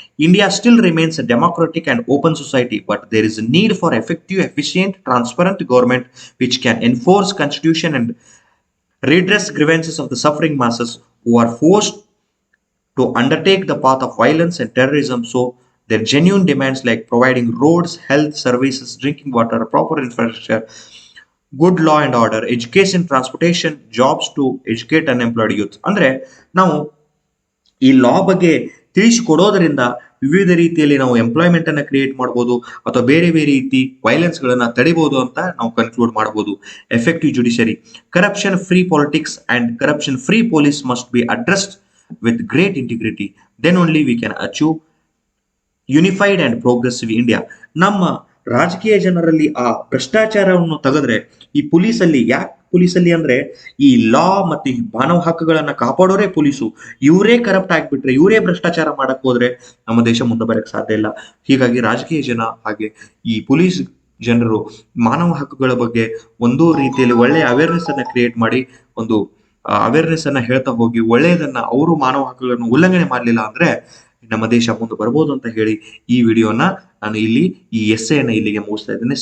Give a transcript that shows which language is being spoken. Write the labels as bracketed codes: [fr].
[en] India still remains a democratic and open society, but there is a need for effective, efficient, transparent government which can enforce constitution and redress grievances of the suffering masses who are forced to undertake the path of violence and terrorism. So their genuine demands like providing roads, health services, drinking water, proper infrastructure, good law and order, education, transportation, jobs to educate unemployed youth. [kn] ಅಂದ್ರೆ ನಾವು ಈ ಲಾ ಬಗ್ಗೆ ತಿಳಿಸಿಕೊಡೋದ್ರಿಂದ ವಿವಿಧ ರೀತಿಯಲ್ಲಿ ನಾವು employment ಅನ್ನ create ಮಾಡಬಹುದು ಅಥವಾ ಬೇರೆ ಬೇರೆ ರೀತಿ ವೈಲೆನ್ಸ್ ಗಳನ್ನ ತಡಿಬಹುದು ಅಂತ ನಾವು ಕನ್ಕ್ಲೂಡ್ ಮಾಡಬಹುದು. [en] Effective judiciary, corruption free politics and corruption free police must be addressed with great integrity. Then only we can achieve unified and progressive India. [kn] ನಮ್ಮ ರಾಜಕೀಯ ಜನರಲ್ಲಿ ಆ ಭ್ರಷ್ಟಾಚಾರವನ್ನು ತೆಗೆದ್ರೆ, ಈ ಪೊಲೀಸಲ್ಲಿ, ಯಾಕೆ ಪೊಲೀಸಲ್ಲಿ ಅಂದ್ರೆ ಈ ಲಾ ಮತ್ತೆ ಮಾನವ ಹಕ್ಕುಗಳನ್ನ ಕಾಪಾಡೋರೇ ಪೊಲೀಸು, ಇವರೇ ಕರಪ್ಟ್ ಆಗ್ಬಿಟ್ರೆ, ಇವರೇ ಭ್ರಷ್ಟಾಚಾರ ಮಾಡಕ್ ಹೋದ್ರೆ ನಮ್ಮ ದೇಶ ಮುಂದೆ ಬರಕ್ ಸಾಧ್ಯ ಇಲ್ಲ. ಹೀಗಾಗಿ ರಾಜಕೀಯ ಜನ ಹಾಗೆ ಈ ಪೊಲೀಸ್ ಜನರು ಮಾನವ ಹಕ್ಕುಗಳ ಬಗ್ಗೆ ಒಂದು ರೀತಿಯಲ್ಲಿ ಒಳ್ಳೆಯ ಅವೇರ್ನೆಸ್ ಅನ್ನ ಕ್ರಿಯೇಟ್ ಮಾಡಿ, ಒಂದು ಅವೇರ್ನೆಸ್ ಅನ್ನ ಹೇಳ್ತಾ ಹೋಗಿ ಒಳ್ಳೆಯದನ್ನ, ಅವರು ಮಾನವ ಹಕ್ಕುಗಳನ್ನು ಉಲ್ಲಂಘನೆ ಮಾಡಲಿಲ್ಲ ಅಂದ್ರೆ ನಮ್ಮ ದೇಶ ಮುಂದೆ ಬರ್ಬೋದು ಅಂತ ಹೇಳಿ ಈ ವಿಡಿಯೋನ ನಾನು ಇಲ್ಲಿ ಈ ಎಸ್ಸೆಯನ್ನ ಇಲ್ಲಿಗೆ ಮುಗಿಸ್ತಾ ಇದ್ದೇನೆ.